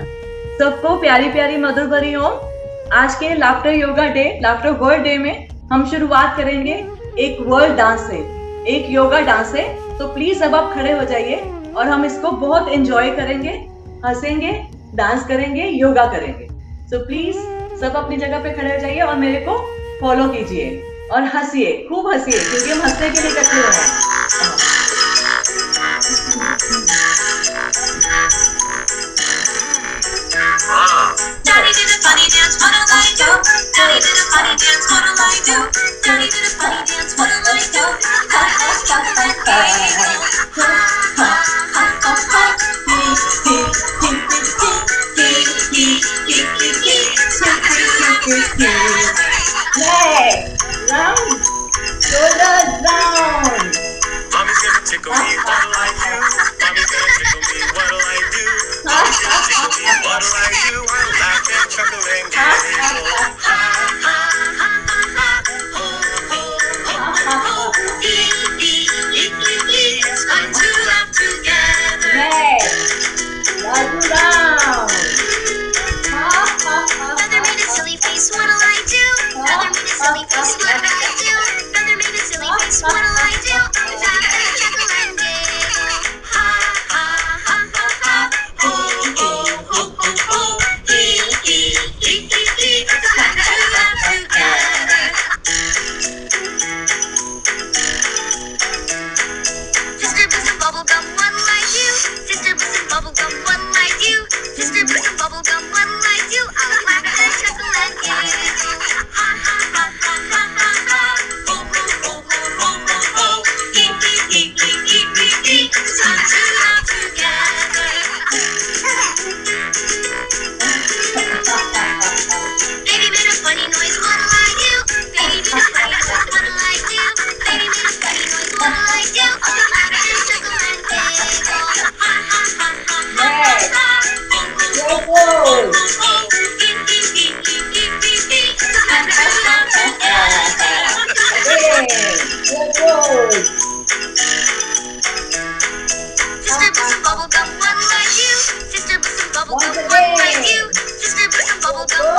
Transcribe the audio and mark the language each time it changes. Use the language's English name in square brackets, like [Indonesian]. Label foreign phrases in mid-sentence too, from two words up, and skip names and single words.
[Hindi] सबको प्यारी प्यारी मधुर भरी ओम। आज के [English] laughter yoga day, laughter world day [Hindi] में हम शुरुआत करेंगे एक [English] world dance [Hindi] से, एक [English] yoga dance [Hindi] से। तो प्लीज अब आप खड़े हो जाइए और हम इसको बहुत एंजॉय करेंगे, हंसेंगे, डांस करेंगे, योगा करेंगे। [English] so please [Hindi] सब अपनी जगह पे खड़े हो जाइए और मेरे को फॉलो कीजिए और हंसिए, खूब हंसिए, क्योंकि हम हंसने के लिए इकट्ठे हुए हैं। [English] Daddy did a funny dance, what'll I do? Daddy did a funny dance, what'll I do? Daddy did a funny dance, what'll I do? Ha ha ha ha ha ha ha ha ha. Hee hee hee hee hee hee hee hee. Hey, round, shoulders down. Mommy's gonna tickle me, what'll I do? Mommy's gonna tickle me, what'll I do? Mommy's gonna tickle me, what'll I do? I'll laugh and chuckle and giggle. Ha ha ha ha ha. Ho ho ho ho ho. Hee hee hee hee hee. It's fun to laugh together. Hey, lie down. Ha ha ha. Mother made a silly face, what'll I do? Mother made a silly face, what'll I do? Mother made a silly face, what'll I do? I'll laugh and chuckle and giggle. Ha ha ha ha ha. Ho ho ho ho ho. Hee hee hee hee hee. It's fun to laugh together. Sister Bliss and Bubblegum, what'll I do? Sister Bliss and Bubblegum, what'll I do? Sister Bliss and Bubblegum, what'll I do? I'll laugh and chuckle and giggle. Ha ha ha ha ha ha ha. Ho ho ho ho ho ho ho. Hee hee hee hee hee hee hee. It's fun to laugh together. Baby made a funny noise, what'll I do? Baby made a funny noise, what'll I do? Baby made a funny noise, what'll I do? I'll laugh and chuckle and giggle. Ha ha ha ha ha ha ha. Ho ho ho ho ho ho. Hee hee hee hee hee hee hee. It's fun to laugh together. Sister Bliss and Bubblegum, what'll I do? Sister Bliss and Bubblegum, what'll I do? Sister Bliss and Bubblegum,